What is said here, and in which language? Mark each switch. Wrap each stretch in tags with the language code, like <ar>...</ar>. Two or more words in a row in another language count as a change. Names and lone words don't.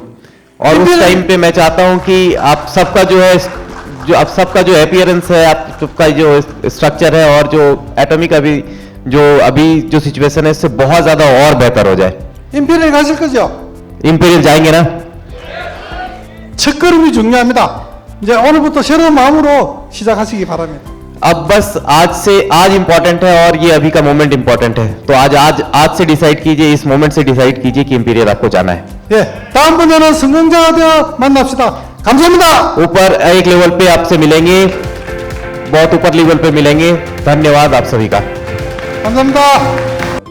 <hi>और उस टाइम पे मैं चाहता हूं कि आप सबका जो है जो आप सबका जो अपीयरेंस है, आप सबका जो स्ट्रक्चर है और जो एटॉमिक अभी जो सिचुएशन है इससे बहुत ज्यादा और बेहतर हो जाए।</hi> <ko>임페리얼 가실 거죠?</ko> <hi>इंपीरियल जाएंगे ना?</hi> <ko>첫걸음이 중요합니다. 이제 오늘부터 새로운 마음으로 시작하시기 바랍니다.</ko> <hi>अब बस आज इंपॉर्टेंट है और ये अभी का मोमेंट इंपॉर्टेंट है, तो आज से डिसाइड कीजिए, इस मोमेंट से डिसाइड कीजिए कि इंपीरियल आपको जाना है।</hi> <ko>예, 다음번에는 성공자가 되어 만납시다. 감사합니다.</ko> <hi>ऊपर एक लेवल पे आपसे मिलेंगे, बहुत ऊपर लेवल पे मिलेंगे। धन्यवाद आप सभी का।</hi> <ko>감사합니다.</ko>